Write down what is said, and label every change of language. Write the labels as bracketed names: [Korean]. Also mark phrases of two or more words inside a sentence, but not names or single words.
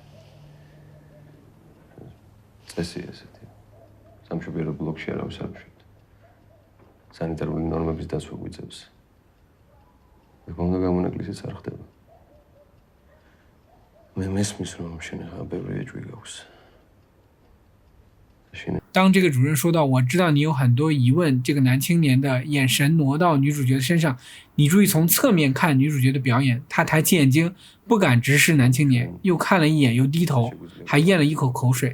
[Georgian] წესი ესეთი. სამშობიარო ბლოკში არავის არ უშვით. სანიტარული ნორმების დაცვა გვიწევს. მეგონა გამონაკლისიც არ ხდება. მე მესმის რომ შენ ახლა ბევრი ეჭვი გაქვს. [Chinese] 当这个主任说到我知道你有很多疑问，这个男青年的眼神挪到女主角的身上，你注意从侧面看女主角的表演，她抬起眼睛不敢直视男青年，又看了一眼又低头，还咽了一口口水。